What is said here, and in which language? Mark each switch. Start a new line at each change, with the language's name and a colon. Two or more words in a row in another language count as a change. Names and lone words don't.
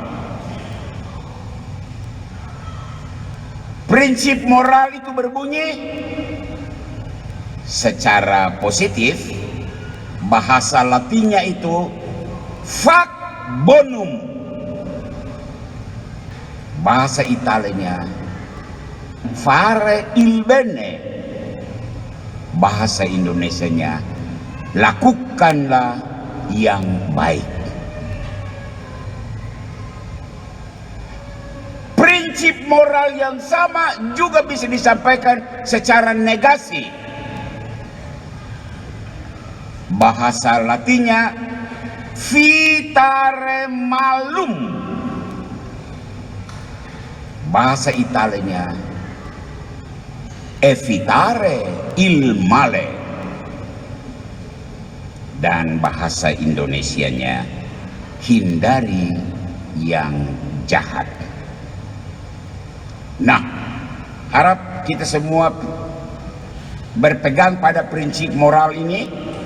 Indonesian: Prinsip moral itu berbunyi secara positif, bahasa Latinnya itu
Latin: fac bonum,
Indonesian: bahasa Italianya
Italian: fare il bene,
Indonesian: bahasa Indonesianya lakukanlah yang baik. Prinsip moral yang sama juga bisa disampaikan secara negasi. Bahasa Latinnya
Latin: vitare malum,
Indonesian: bahasa Italianya
Italian: evitare il male,
Indonesian: dan bahasa Indonesianya hindari yang jahat. Nah, harap kita semua berpegang pada prinsip moral ini.